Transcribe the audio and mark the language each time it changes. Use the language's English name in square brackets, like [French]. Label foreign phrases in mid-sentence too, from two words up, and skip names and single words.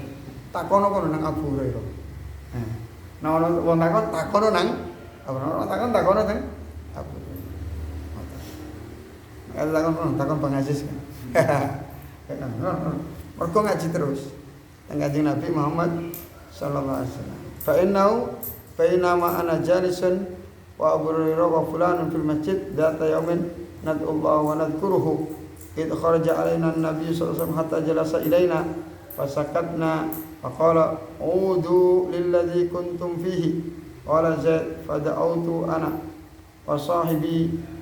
[Javanese] Takono nang Abu Hurairah. Nah, ono wong takono nang takono teng Abu Hurairah. Takon Bang Aziz kan. Mergo ngaji terus teng Kanjeng Nabi Muhammad [Arabic] صلى الله عليه وسلم. فإنه بينما أنا جالس وأبو هريرة وفلان في المسجد ذات يوم ندعو الله ونذكره إذ خرج علينا النبي صلى الله عليه وسلم حتى جلس إلينا فسكتنا فقال عودوا للذي كنتم فيه قال زيد فدعوت أنا وصاحبي